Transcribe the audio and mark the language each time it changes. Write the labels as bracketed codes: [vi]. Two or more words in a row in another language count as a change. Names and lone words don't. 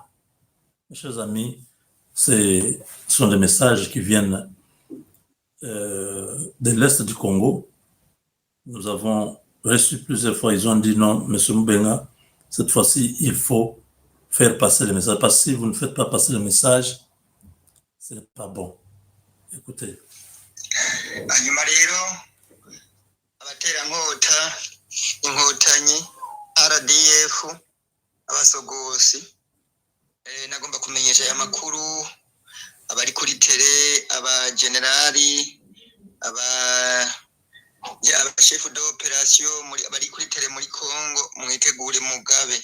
[fr] Mes chers amis, ce sont des messages qui viennent de l'Est du Congo. Nous avons reçu plusieurs fois, ils ont dit non, M. Mbenga, cette fois-ci, il faut faire passer le message. Parce que si vous ne faites pas passer le message, ce n'est pas bon. Écoutez. [rn] Hanyuma rero abaterankuta inkotanyi RDF abasogosi nagomba kumenyesha aya makuru abari kuri tere, abagenerali, abashefu d'operation bari kuri tere muri Kongo, mwitegure mugabe.